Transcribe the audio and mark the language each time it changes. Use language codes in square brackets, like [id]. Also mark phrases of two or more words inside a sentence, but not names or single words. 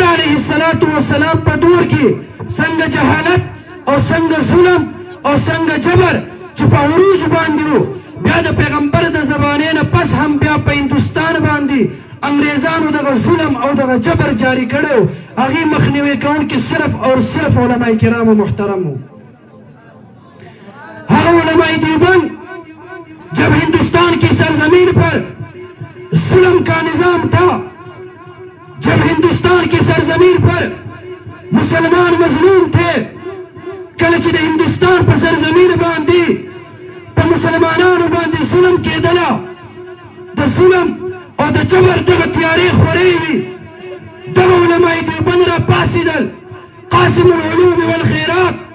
[ar] علیه الصلاة والسلام [ps] په دور کې څنګه جهالت او څنګه ظلم او څنګه جبر چې په عروج باندې و بیا د پیغمبر د زمانې نه پس هم بیا په هندوستان باندې انګریزانو دغه ظلم او دغه جبر جاری کړی و هغې مخنیوی کوونکي [ur] صرف اور صرف [ps] علماء کرامو محترمو. هغه علماء دیوبند [ur] جب ہندوستان کی سرزمین پر ظلم کا نظام تھا جب ہندوستان کی سرزمین پر مسلمان مظلوم تھے [ps] کله چې د هندوستان په سرزمین باندې په مسلمانانو باندې ظلم کېدله د ظلم او د جبر دغه تیارې خورې وي دغه علماء دیوبند را پاڅېدل قاسم العلوم والخیرات